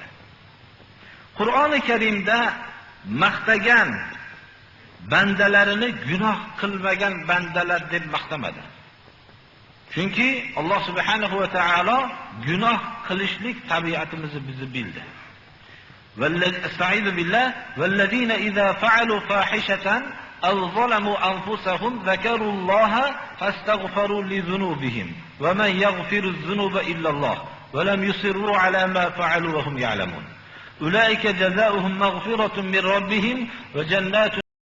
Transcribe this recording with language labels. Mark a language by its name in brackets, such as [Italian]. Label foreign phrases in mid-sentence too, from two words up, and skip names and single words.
[Uzbek] Qur'oni Karimda maqtagan bandalarini gunoh qilmagan bandalar deb maqtamadi. Chunki Alloh [Arabic] سبحانه وتعالى [Uzbek] gunoh qilishlik tabiatimizni bizni bildi. [Arabic] أستعيذ بالله والذين إذا فعلوا فاحشة أو ظلموا أنفسهم ذكروا الله فاستغفروا لذنوبهم ومن يغفر الذنوب إلا الله ولم يصروا على ما فعلوا وهم يعلمون. أولئك جزاؤهم مغفرة من ربهم وجنات